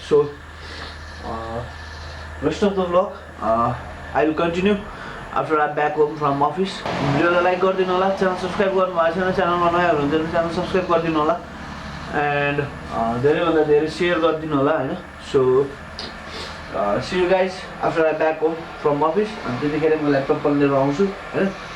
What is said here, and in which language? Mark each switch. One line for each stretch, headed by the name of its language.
English: So rest of the vlog I will continue after I'm back home from office.
Nepali: भिडियोलाई like गरिदिनु होला, channel subscribe गर्नु भएको छैन, च्यानलमा नयाँ हुनुहुन्छ भने च्यानल सब्स्क्राइब गरिदिनु होला एन्ड धेरैभन्दा धेरै शेयर गरिदिनु होला हैन.
English: So see you guys after I'm back home from office.
Nepali: अनि त्यतिखेर म ल्यापटप पनि लिएर आउँछु हैन.